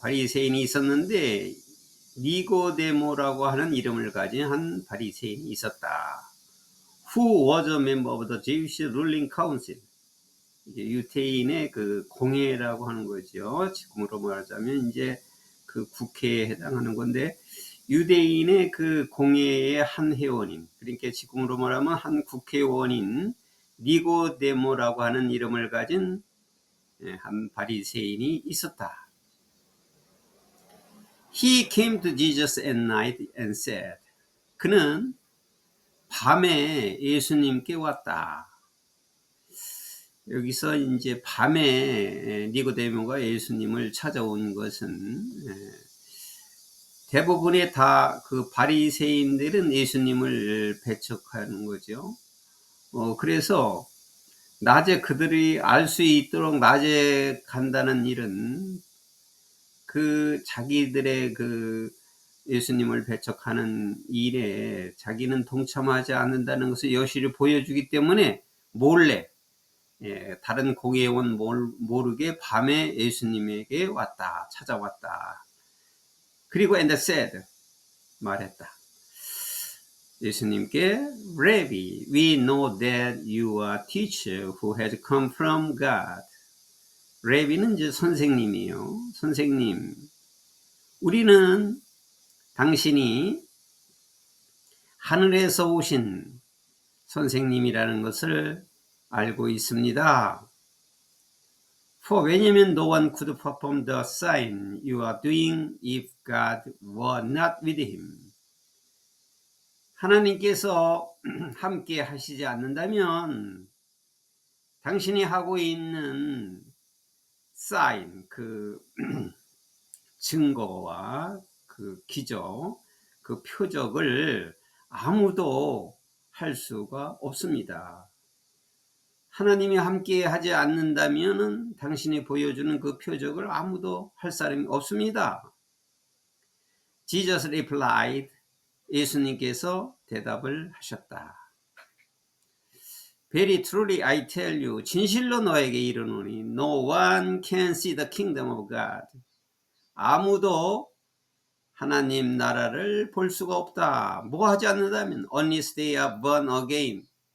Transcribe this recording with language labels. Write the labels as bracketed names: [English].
[Korean] 바리새인이 있었는데 니고데모라고 하는 이름을 가진 한 바리새인이 있었다. [English] Who was a member of the Jewish ruling council. [Korean] 유태인의 그 공회라고 하는 거죠. 지금으로 말하자면 이제 그 국회에 해당하는 건데 유대인의 그 공회의 한 회원인, 그러니까 지금으로 말하면 한 국회의원인 니고데모라고 하는 이름을 가진 한 바리새인이 있었다. [English] He came to Jesus at night and said, [Korean] 그는 밤에 예수님께 왔다. 여기서 이제 밤에 니고데모가 예수님을 찾아온 것은 대부분의 다 그 바리새인들은 예수님을 배척하는 거죠. 그래서 낮에 그들이 알 수 있도록 낮에 간다는 일은 그 자기들의 그 예수님을 배척하는 일에 자기는 동참하지 않는다는 것을 여실히 보여주기 때문에 몰래 다른 공회의원 모르게 밤에 예수님에게 왔다, 찾아왔다. 그리고 [English] and said, [Korean] 말했다. 예수님께 [English] Rabbi, we know that you are a teacher who has come from God. [Korean] Rabbi는 이제 선생님이에요. 선생님, 우리는 당신이 하늘에서 오신 선생님이라는 것을 알고 있습니다. 왜냐면 [English] no one could perform the sign you are doing if God were not with him. [Korean] 하나님께서 함께 하시지 않는다면 당신이 하고 있는 sign, 그 증거와 그 기적, 그 표적을 아무도 할 수가 없습니다. 하나님이 함께 하지 않는다면 당신이 보여주는 그 표적을 아무도 할 사람이 없습니다. [English] Jesus replied, [Korean] 예수님께서 대답을 하셨다. [English] Very truly I tell you, [Korean] 진실로 너에게 이르노니 [English] no one can see the kingdom of God. [Korean] 아무도 하나님 나라를 볼 수가 없다. 뭐 하지 않는다면 [English] unless they are born again.